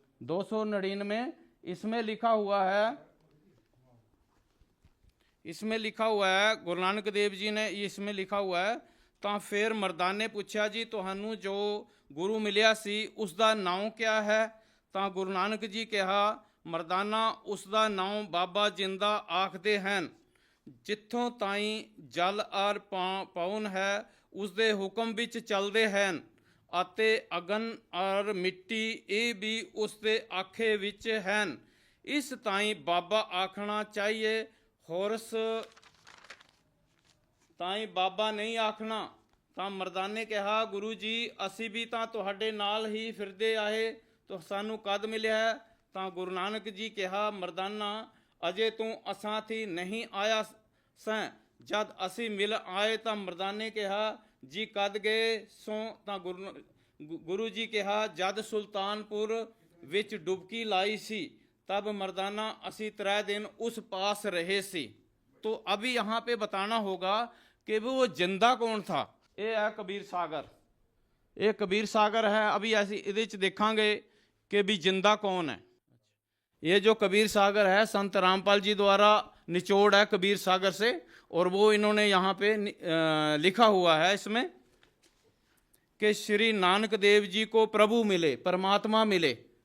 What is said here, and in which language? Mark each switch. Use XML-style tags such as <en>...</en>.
<hi>299 इसमें लिखा हुआ है,</hi> <pa>इसमें लिखा हुआ है गुरु नानक देव जी ने इसमें लिखा हुआ है, ਤਾਂ ਫਿਰ ਮਰਦਾਨੇ ਨੇ ਪੁੱਛਿਆ ਜੀ ਤੁਹਾਨੂੰ ਜੋ ਗੁਰੂ ਮਿਲਿਆ ਸੀ ਉਸ ਦਾ ਨਾਮ ਕਿਆ ਹੈ। ਤਾਂ ਗੁਰੂ ਨਾਨਕ ਜੀ ਕਿਹਾ ਮਰਦਾਨਾ ਉਸ ਦਾ ਨਾਮ ਬਾਬਾ ਜਿੰਦਾ ਆਖਦੇ ਹਨ। ਜਿੱਥੋਂ ਤਾਈਂ ਜਲ ਆਰ ਪਾਉਨ ਹੈ ਉਸ ਦੇ ਹੁਕਮ ਵਿੱਚ ਚੱਲਦੇ ਹਨ ਅਤੇ ਅਗਨ ਔਰ ਮਿੱਟੀ ਇਹ ਵੀ ਉਸ ਦੇ ਆਖੇ ਵਿੱਚ ਹਨ। ਇਸ ਤਾਈਂ ਬਾਬਾ ਆਖਣਾ ਚਾਹੀਏ, ਹੋਰਸ ਤਾਈ ਬਾਬਾ ਨਹੀਂ ਆਖਣਾ। ਤਾਂ ਮਰਦਾਨੇ ਕਿਹਾ ਗੁਰੂ ਜੀ ਅਸੀਂ ਵੀ ਤਾਂ ਤੁਹਾਡੇ ਨਾਲ ਹੀ ਫਿਰਦੇ ਆਏ, ਤਾਂ ਸਾਨੂੰ ਕਦ ਮਿਲਿਆ ਹੈ। ਤਾਂ ਗੁਰੂ ਨਾਨਕ ਜੀ ਕਿਹਾ ਮਰਦਾਨਾ ਅਜੇ ਤੂੰ ਅਸਾਂ ਥੀ ਨਹੀਂ ਆਇਆ ਸੈਂ, ਜਦ ਅਸੀਂ ਮਿਲ ਆਏ। ਤਾਂ ਮਰਦਾਨੇ ਕਿਹਾ ਜੀ ਕਦ ਗਏ ਸੋ। ਤਾਂ ਗੁਰੂ ਜੀ ਕਿਹਾ ਜਦ ਸੁਲਤਾਨਪੁਰ ਵਿੱਚ ਡੁਬਕੀ ਲਾਈ ਸੀ, तब मर्दाना असी 3 दिन उस पास रहे सी।</pa> <hi>तो अभी यहाँ पे बताना होगा कि वो जिंदा कौन था। ये है कबीर सागर, ये कबीर सागर है। अभी</hi> <pa>ऐसी इहदे च देखांगे</pa> <hi>कि भी जिंदा कौन है। ये जो कबीर सागर है संत रामपाल जी द्वारा निचोड़ है कबीर सागर से, और वो इन्होंने यहाँ पे लिखा हुआ है इसमें कि श्री नानक देव जी को प्रभु मिले, परमात्मा मिले।</hi>